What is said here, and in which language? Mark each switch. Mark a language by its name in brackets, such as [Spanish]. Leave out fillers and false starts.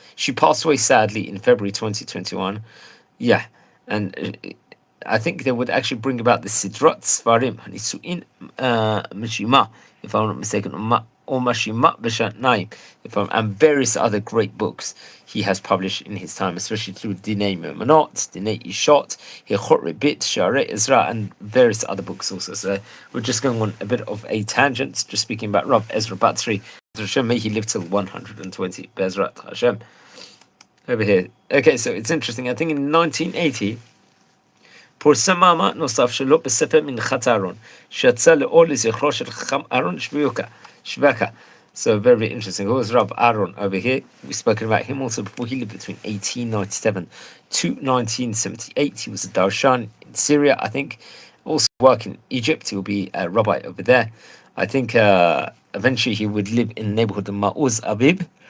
[English] She passed away sadly in February 2021. Yeah, and I think they would actually bring about the Sidrat Svarim, Nisu'in Mishima, if I'm not mistaken, or Mashima B'Shatnaim, and various other great books he has published in his time, especially through Dinei Memonot, Dinei Ishot, Hilchot Rebit, Sharei Ezra, and various other books also. So we're just going on a bit of a tangent, just speaking about Rav Ezra Batsri. Hashem, may he live till 120, Bezrat Hashem. Over here. Okay, so it's interesting. I think in 1980, [Hebrew] פורסם מאמר נוסף שלו בספר מנחת אהרון, שיצא לאור לזכרו של חכם אהרון שווקה. [English] So very interesting. Who was Rav Aaron over here? We've spoken about him also before. He lived between 1897 to 1978. He was a darshan in Syria, I think. Also work in Egypt. He will be a rabbi over there. I think eventually he would live in the neighborhood of Ma'uz Abib.